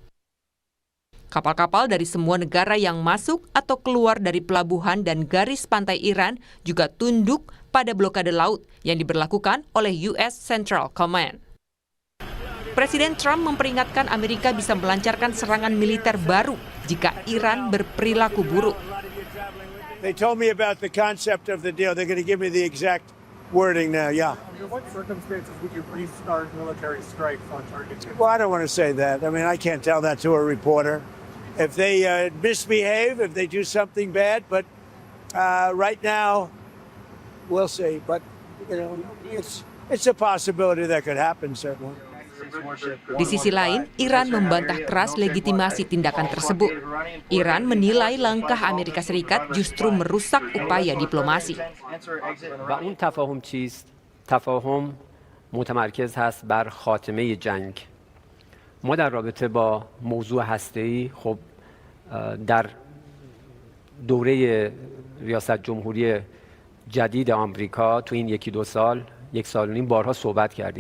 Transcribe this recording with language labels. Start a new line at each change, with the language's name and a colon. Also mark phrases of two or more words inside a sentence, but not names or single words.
Indonesian: Kapal-kapal dari semua negara yang masuk atau keluar dari pelabuhan dan garis pantai Iran juga tunduk pada blokade laut yang diberlakukan oleh US Central Command. Presiden Trump memperingatkan Amerika bisa melancarkan serangan militer baru jika Iran berperilaku buruk.
English: They told me about the concept of the deal. They're going to give me the exact wording now, yeah. Under what circumstances would you restart military strikes on targets? Well, I don't want to say that. I mean, I can't tell that to a reporter. If they misbehave, if they do something bad, but right now, we'll see. But, you know, it's a possibility that could happen, certainly.
Indonesian: Di sisi lain, Iran membantah keras legitimasi tindakan tersebut. Iran menilai langkah Amerika Serikat justru merusak upaya diplomasi.
Persian: و اون تفاهم چیست؟ تفاهم متمرکز هست بر خاتمه جنگ. ما در رابطه با موضوع هسته‌ای خب در دوره ریاست جمهوری جدید آمریکا تو این یکی دو سال، یک سال و نیم بارها صحبت کردیم.